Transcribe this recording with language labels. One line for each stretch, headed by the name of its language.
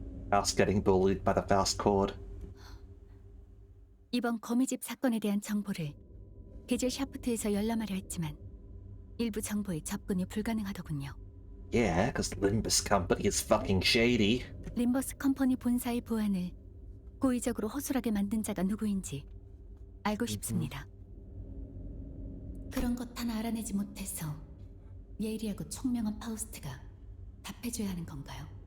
English: Faust getting bullied by the Faust Cord.
Korean: 이번 거미집 사건에 대한 정보를 게젤 샤프트에서 열람하려 했지만 일부 정보에 접근이 불가능하더군요.
English: Yeah, because Limbus Company is fucking shady.
Korean: 림버스 컴퍼니 본사의 보안을 고의적으로 허술하게 만든 자가 누구인지 알고 싶습니다. 그런 것 하나 알아내지 못해서 예리하고 총명한 파우스트가 답해줘야 하는 건가요?